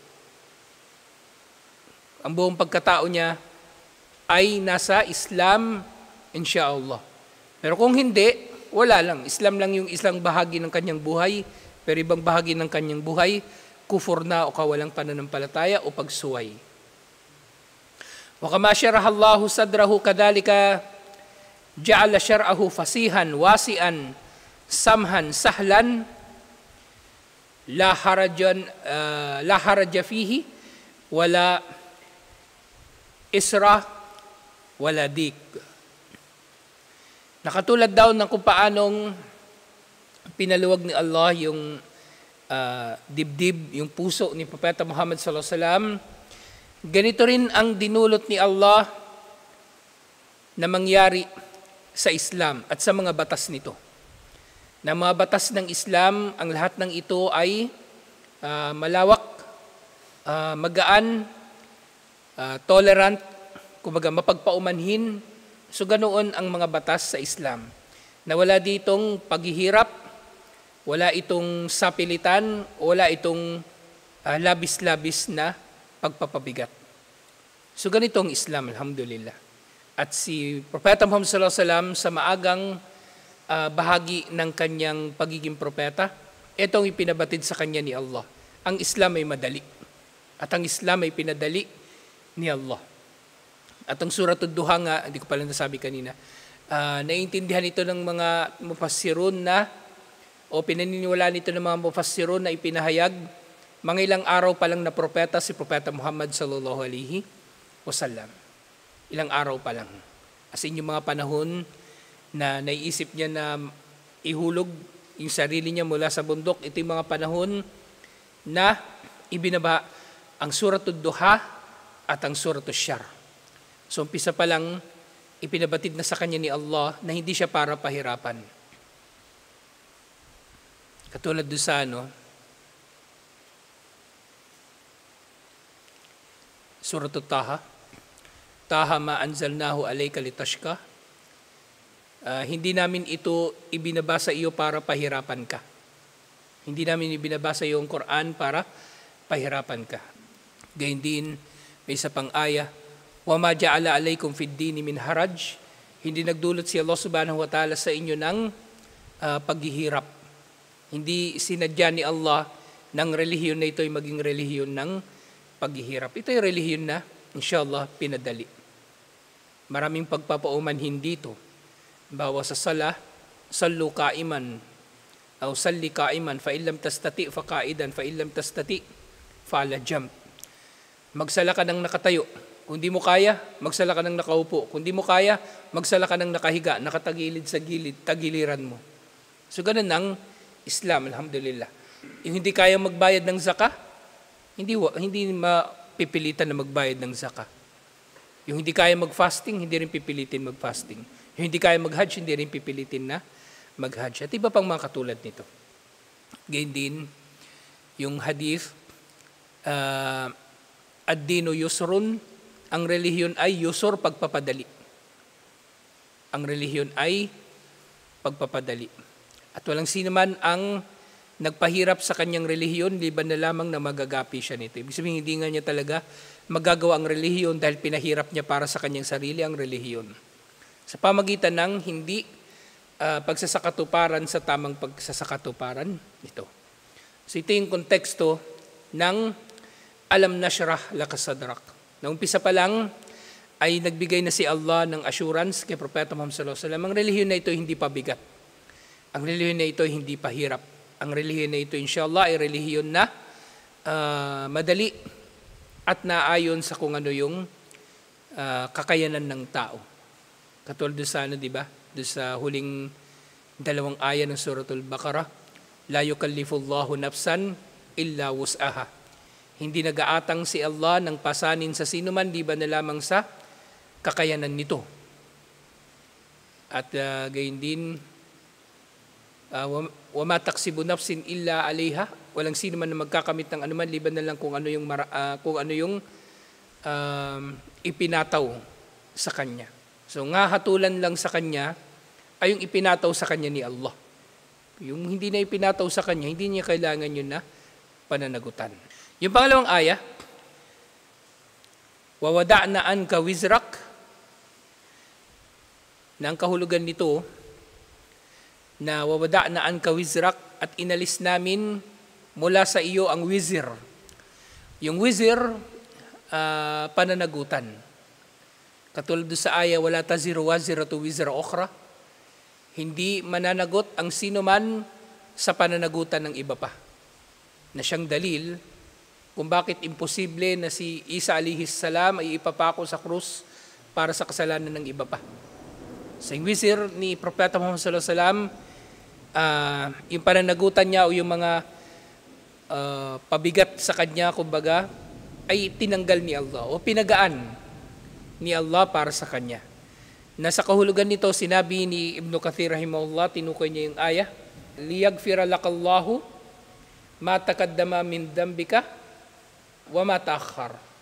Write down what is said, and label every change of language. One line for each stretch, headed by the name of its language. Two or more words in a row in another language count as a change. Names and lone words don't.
Filipino: Ang buong pagkatao niya ay nasa Islam,
Arabic: إن شاء الله.
Filipino: Pero kung hindi, wala lang. Islam lang yung isang bahagi ng kanyang buhay, pero ibang bahagi ng kanyang buhay, kufur na o kawalang pananampalataya o pagsuway.
Arabic: وكما شرح الله صدره كذلك جعل شرعه فسيحا، واسعا، سمحا، سهلا، لا حرج فيه، ولا إصر, ولا ضيق.
Filipino: Nakatulad daw ng kung paanong pinaluwag ni Allah yung dibdib, yung puso ni Propeta Muhammad
Arabic: صلى الله عليه وسلم,
Filipino: ganito rin ang dinulot ni Allah na mangyari sa Islam at sa mga batas nito. Na mga batas ng Islam, ang lahat ng ito ay malawak, magaan, tolerant, kumbaga mapagpaumanhin. So ganoon ang mga batas sa Islam. Na wala ditong paghihirap, wala itong sapilitan, wala itong labis-labis na pagpapabigat. So ganito ang Islam,
Arabic: الحمد لله.
Filipino: At si Propeta Muhammad
Arabic: صلى الله عليه وسلم
Filipino: sa maagang bahagi ng kanyang pagiging propeta, Ito ang ipinabatid sa kanya ni Allah. Ang Islam ay madali. At ang Islam ay pinadali ni Allah. At ang Suratul Duha nga, hindi ko pala nasabi kanina, naiintindihan ito ng mga mufassirun na, o pinaniniwalaan ito ng mga mufassirun na ipinahayag, mga ilang araw pa lang na propeta si Propeta Muhammad
Arabic: صلى الله عليه وسلم.
Filipino: Ilang araw pa lang. As in yung mga panahon na naiisip niya na ihulog yung sarili niya mula sa bundok, ito yung mga panahon na ibinaba ang Suratul Duha at ang Suratul Syar. So umpisa pa lang, ipinabatid na sa kanya ni Allah na hindi siya para pahirapan. Katulad doon sa Suratul Taha,
Arabic: طه ما أنزلناه عليك لتشقى.
Filipino: Hindi namin ito ibinabasa iyo para pahirapan ka. Hindi namin ibinabasa iyo ang Quran para pahirapan ka. Gayun din, may isa pang aya,
Arabic: وما جعل عليكم في الدين من حرج.
Filipino: Hindi nagdulot si Allah
Arabic: سبحانه وتعالى
Filipino: sa inyo ng paghihirap. Hindi sinadya ni Allah ng relihiyon na ito ay maging relihiyon ng paghihirap. Ito ay relihiyon na,
Arabic: إن شاء الله,
Filipino: pinadali. Maraming pagpapaumanhin dito.
Arabic: باوا سا صلوا قائما، أو صل قائما، فإن لم تستطع فقاعدا، فإن لم تستطع فعلى جنب.
Filipino: Magsala ka ng nakatayo. Kung di mo kaya, magsala ka ng nakaupo. Kung di mo kaya, magsala ka ng nakahiga, nakatagilid sa gilid, tagiliran mo. So ganun ang Islam,
Arabic: الحمد لله.
Filipino: Yung hindi kaya magbayad ng zakah, hindi mapipilitan na magbayad ng zakah. Yung hindi kaya mag-fasting, hindi rin pipilitin mag-fasting. Yung hindi kaya mag-hajj, hindi rin pipilitin na mag-hajj. At iba pang mga katulad nito. Gayun din, yung hadith,
Arabic: الدين يسر,
Filipino: ang relihiyon ay yusur, pagpapadali. Ang relihiyon ay pagpapadali. At walang sino man ang nagpahirap sa kanyang relihiyon, liban na lamang na magagapi siya nito. Ibig sabihin, hindi nga niya talaga magagawa ang relihiyon dahil pinahirap niya para sa kanyang sarili ang relihiyon. Sa pamagitan ng hindi pagsasakatuparan sa tamang pagsasakatuparan nito. So ito yung konteksto ng
Arabic: ألم نشرح لك صدرك.
Filipino: Naumpisa pa lang ay nagbigay na si Allah ng assurance kay Propeta Muhammad
Arabic: صلى الله عليه وسلم.
Filipino: Ang relihiyon na ito hindi pabigat. Ang relihiyon na ito hindi pahirap. Ang relihiyon na ito
Arabic: إن شاء الله
Filipino: ay relihiyon na madali at naayon sa kung ano yung kakayanan ng tao. Katulad doon sa di ba? Doon sa huling dalawang aya ng Suratul Baqarah,
Arabic: لا يكلف الله نفسا إلا وسعها.
Filipino: Hindi nag-aatang si Allah ng pasanin sa sinuman, di ba na lamang sa kakayanan nito. At gayon din,
Arabic: وما تكسب نفس إلا عليها,
Filipino: walang sino man na magkakamit ng anuman liban na lang kung ano yung ipinataw sa kanya. So nga hatulan lang sa kanya ay yung ipinataw sa kanya ni Allah. Yung hindi na ipinataw sa kanya, hindi niya kailangan yun na pananagutan. Yung pangalawang aya,
Arabic: ووضعنا عنك وزرك,
Filipino: na ang kahulugan nito na
Arabic: ووضعنا عنك وزرك,
Filipino: at inalis namin mula sa iyo ang wizir. Yung wizir, pananagutan. Katulad sa aya,
Arabic: ولا تزر وازرة وزر أخرى,
Filipino: hindi mananagot ang sino man sa pananagutan ng iba pa. Na siyang dalil kung bakit imposible na si Isa
Arabic: عليه السلام
Filipino: ay ipapako sa krus para sa kasalanan ng iba pa. Sa wizir ni Propeta Muhammad
Arabic: صلى الله عليه وسلم,
Filipino: yung pananagutan niya o yung mga pabigat sa kanya, kumbaga, ay tinanggal ni Allah o pinagaan ni Allah para sa kanya. Nasa kahulugan nito, sinabi ni Ibn Kathir rahimahullah, tinukoy niya yung aya,
Arabic: ليغفر لك الله ما تقدم من ذنبك وما تأخر.